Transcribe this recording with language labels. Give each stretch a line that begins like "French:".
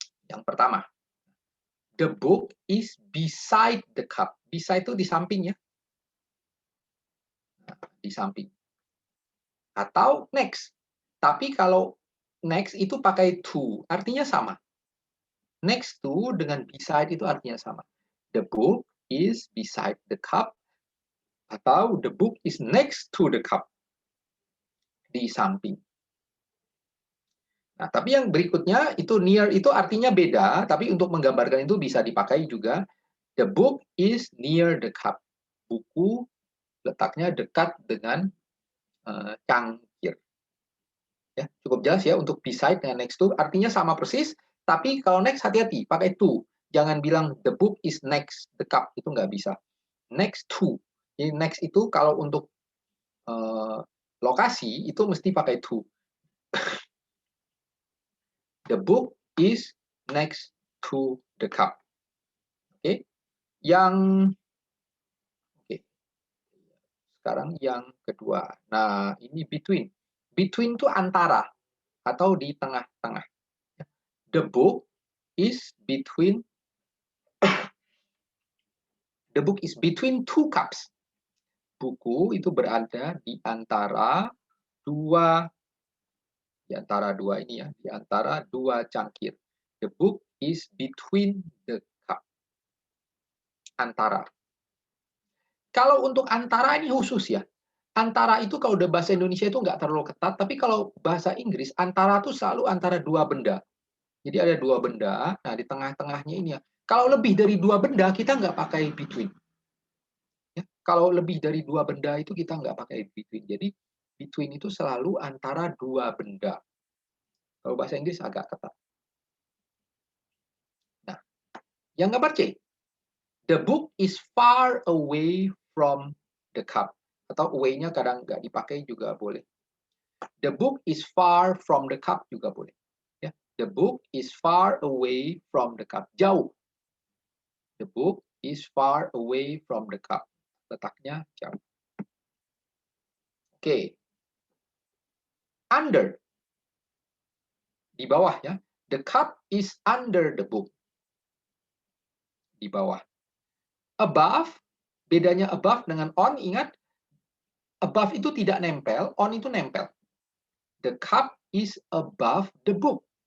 Indonesian: Yang pertama,
English: the book is beside the cup. Beside
Indonesian: itu di samping ya. di samping. Atau next. Tapi kalau next itu pakai to, artinya sama. Next to dengan beside itu artinya sama.
English: The book is beside the cup, atau the book is next to the cup,
Indonesian: di samping. Nah, tapi yang berikutnya itu near itu artinya beda, tapi untuk menggambarkan itu bisa dipakai juga.
English: The book is near the cup.
Indonesian: Buku letaknya dekat dengan cangkir. Ya, cukup jelas ya untuk beside dengan next to artinya sama persis, tapi kalau next hati-hati pakai to. Jangan bilang
English: the book is next the cup,
Indonesian: itu nggak bisa.
English: Next to.
Indonesian: Jadi next itu kalau untuk lokasi itu mesti pakai to.
English: The book is next to the cup.
Indonesian: Oke. Yang sekarang yang kedua. Nah, ini between. Between itu antara atau di tengah-tengah.
English: The book is between the book is between two cups.
Indonesian: Buku itu berada di antara dua ini ya, di antara dua cangkir.
English: The book is between the cup.
Indonesian: Antara. Kalau untuk antara ini khusus ya. Antara itu kalau udah bahasa Indonesia itu nggak terlalu ketat, tapi kalau bahasa Inggris, antara itu selalu antara dua benda. Jadi ada dua benda, nah di tengah-tengahnya ini ya. Kalau lebih dari dua benda, kita nggak pakai between. Ya, kalau lebih dari dua benda itu kita nggak pakai between. Jadi between itu selalu antara dua benda. Kalau bahasa Inggris agak ketat. Nah, yang gambar C.
English: The book is far away from the cup.
Indonesian: Atau away-nya kadang nggak dipakai juga boleh.
English: The book is far from the cup
Indonesian: juga boleh.
English: Ya, the book is far away from the cup.
Indonesian: Jauh.
English: The book is far away from the cup.
Indonesian: Letaknya jauh. Oke. Under. Di bawah ya.
English: The cup is under the book.
Indonesian: Di bawah. Above. Bedanya above dengan on, ingat. Above itu tidak nempel, on itu nempel.
English: The cup is above the book.